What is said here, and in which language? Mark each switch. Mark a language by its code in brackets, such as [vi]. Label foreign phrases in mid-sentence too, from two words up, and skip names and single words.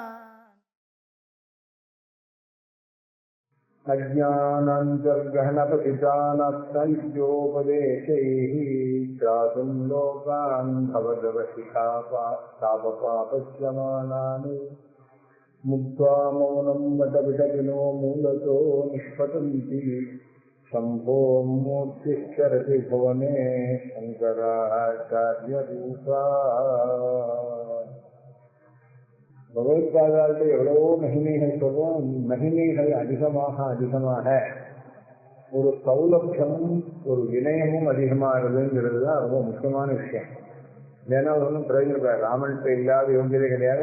[sa] अज्ञानान्तर्गहनपतितानस्तयोपदेशैः त्रातुं लोकान् भवदवशिखापापपापश्यमानान् मुक्त्वा मौनं वटविटपिनो मूलतो निष्पतन्ति शम्भो मूर्तिश्चरति भुवने शङ्कराचार्यरूपा। [ta] பகவத்பாதாவுக்கு எவ்வளவோ மகிமைகள் சொல்றோம். மகிமைகள் அதிகமாக ஒரு சௌலபியமும் ஒரு வினயமும் அதிகமாகுதுங்கிறது தான் ரொம்ப முக்கியமான விஷயம். ஏன்னா ஒன்றும் பிரயோஜனம் ராமன்கிட்ட இல்லாத யோகியதை கிடையாது.